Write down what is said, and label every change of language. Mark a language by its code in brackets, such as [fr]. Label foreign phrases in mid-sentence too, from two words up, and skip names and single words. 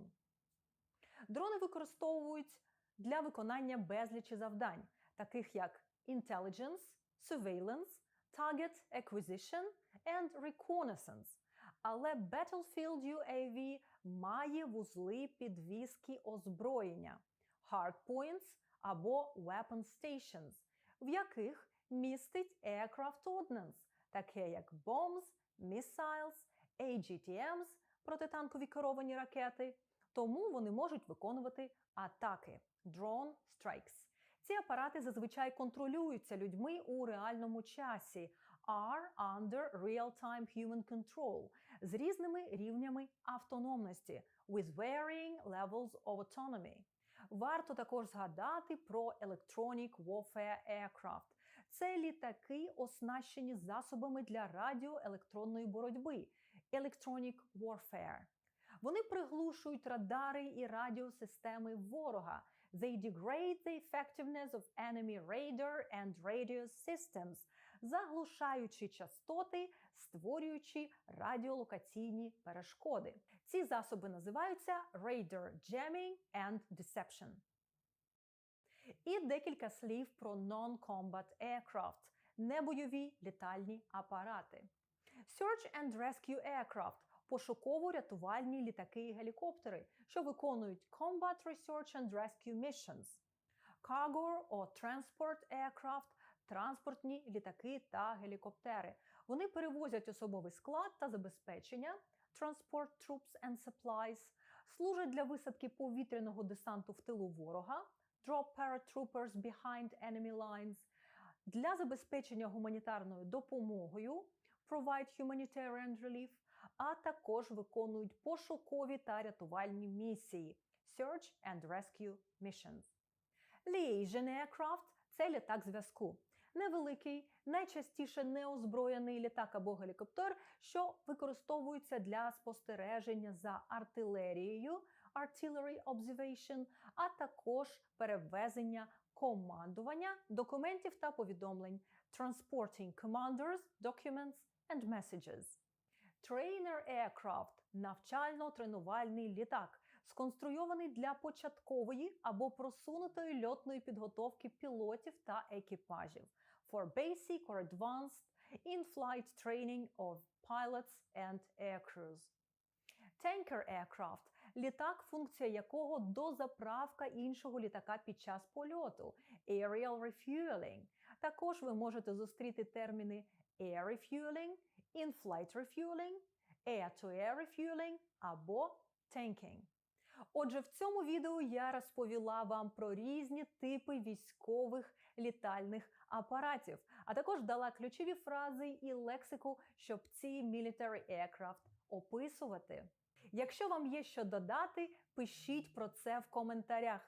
[uk] Дрони використовують для виконання безлічі завдань, таких як [en] intelligence, surveillance, target acquisition and reconnaissance. [uk] Але [en] Battlefield UAV [uk] має вузли підвізки озброєння hardpoints або [en] weapon stations, [uk] в яких містить [en] aircraft ordnance, [uk] таке як [en] bombs, missiles, AGTMs – [uk] протитанкові керовані ракети, тому вони можуть виконувати атаки – [en] drone strikes. [uk] Ці апарати зазвичай контролюються людьми у реальному часі [en] are under real-time human control [uk] з різними рівнями автономності [en] with varying levels of autonomy. [uk] Варто також згадати про [en] Electronic Warfare Aircraft. [uk] Це літаки, оснащені засобами для радіоелектронної боротьби [en] Electronic Warfare. [uk] Вони приглушують радари і радіосистеми ворога. [en] They degrade the effectiveness of enemy radar and radio systems, [uk] заглушаючи частоти, створюючи радіолокаційні перешкоди. Ці засоби називаються [en] radar jamming and deception. [uk] І декілька слів про [en] non-combat aircraft [uk] – небойові літальні апарати. [en] Search and Rescue Aircraft – [uk] пошуково-рятувальні літаки і гелікоптери, що виконують [en] Combat Research and Rescue Missions. Cargo or Transport Aircraft – [uk] транспортні літаки та гелікоптери. Вони перевозять особовий склад та забезпечення, [en] Transport Troops and Supplies, [uk] служать для висадки повітряного десанту в тилу ворога, [en] Drop Paratroopers behind enemy lines, [uk] для забезпечення гуманітарною допомогою, [en] Provide Humanitarian Relief, [uk] а також виконують пошукові та рятувальні місії [en] Search and Rescue Missions. Liaison Aircraft – [uk] це літак зв'язку. Невеликий, найчастіше неозброєний літак або гелікоптер, що використовується для спостереження за артилерією [en] Artillery Observation, [uk] а також перевезення командування, документів та повідомлень. [en] Transporting commanders, documents and messages. Trainer aircraft – [uk] навчально-тренувальний літак, сконструйований для початкової або просунутої льотної підготовки пілотів та екіпажів. [en] For basic or advanced in-flight training of pilots and aircrews. Tanker aircraft – [uk] літак, функція якого дозаправка іншого літака під час польоту. [en] Aerial refueling. [uk] Також ви можете зустріти терміни [en] air refueling, in-flight refueling, air-to-air refueling [uk] або tanking. Отже, в цьому відео я розповіла вам про різні типи військових літальних апаратів, а також дала ключові фрази і лексику, щоб ці [en] military aircraft [uk] описувати. Якщо вам є що додати, пишіть про це в коментарях.